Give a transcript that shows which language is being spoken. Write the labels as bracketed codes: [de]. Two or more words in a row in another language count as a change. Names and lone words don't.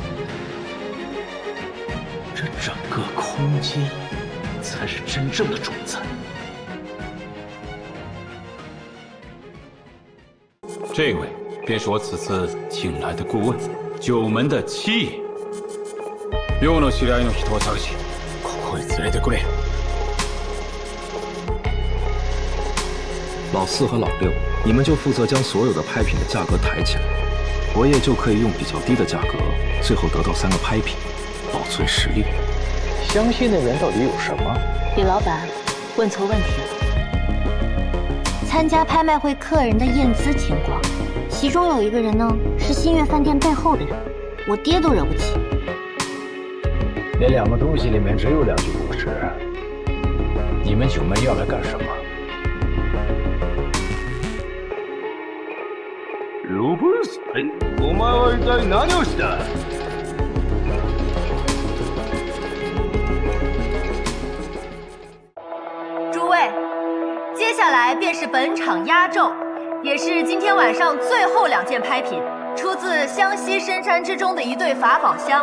[zh] 这整个空间才是真正的主宰。这位便是我此次请来的顾问，九门的七爷。 [ja] 寮の知り合いの人を探し、ここへ連れてくれ。 [zh] 老四和老六，你们就负责将所有的拍品的价格抬起来，佛爷就可以用比较低的价格，最后得到3个拍品，保存实力。湘西那边到底有什么？李老板问错问题了。参加拍卖会客人的验资情况，其中有一个人呢是新月饭店背后的人，我爹都惹不起。那2个东西里面只有2句故事，你们九门要来干什么？ [ja] ロブスタお前は一体何をした？ [zh] 诸位，接下来便是本场压轴，也是今天晚上最后2件拍品，出自湘西深山之中的一对法宝箱。